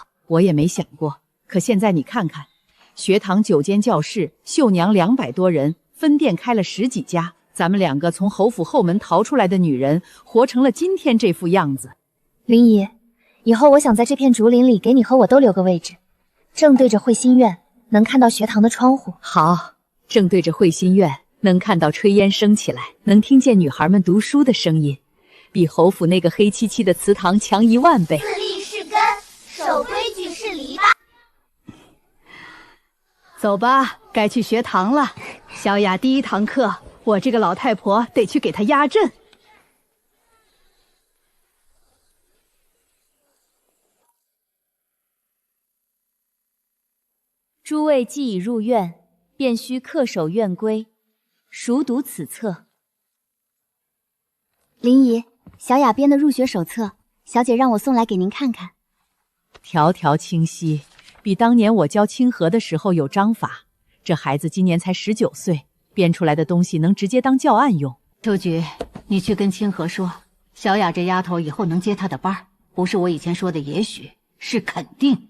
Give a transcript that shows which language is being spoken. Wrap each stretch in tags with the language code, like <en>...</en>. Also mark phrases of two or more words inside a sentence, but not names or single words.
<zh>我也沒想過，可現在你看看，學堂9間教室，秀娘200多人，分店開了10幾家，咱們2個從侯府後門逃出來的女人，活成了今天這副樣子。林姨，以後我想在這片竹林裡給你和我都留個位置，正對着慧心院，能看到學堂的窗戶。好，正对着慧心院，能看到炊煙升起来，能聽見女孩們讀書的聲音，比侯府那個黑漆漆的祠堂強10000倍。自立是根，守規矩是籬笆。走吧，該去學堂了。小雅第1堂課，我這個老太婆得去給她壓陣。諸位既已入院，便須恪守院規，熟讀此冊。林姨，小雅編的入學手冊，小姐讓我送來給您看看。條條清晰，比當年我教清河的時候有章法。這孩子今年才19歲，編出來的東西能直接當教案用。秋菊，你去跟清河說，小雅這丫頭以後能接她的班，不是我以前說的也許，是肯定。</zh>